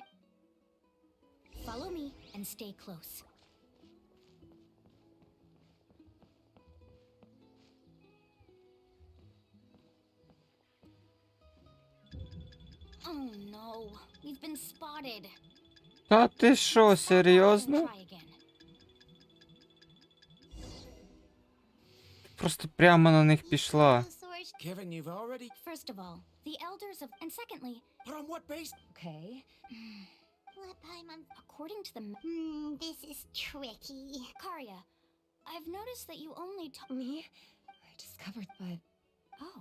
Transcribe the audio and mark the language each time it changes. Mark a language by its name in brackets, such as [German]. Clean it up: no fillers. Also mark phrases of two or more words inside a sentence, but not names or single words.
[English] Follow me and stay close. Oh no, we've been spotted. [Ukrainian] Та ти що, серйозно? [English] Try again. [Ukrainian] Просто прямо на них пішла. [English] Kevin, you've already... First of all, the elders of... And secondly... But on what base? Okay. What Paimon... According to the... this is tricky. Karya, I've noticed that you only talk... Me? I discovered, but... Oh.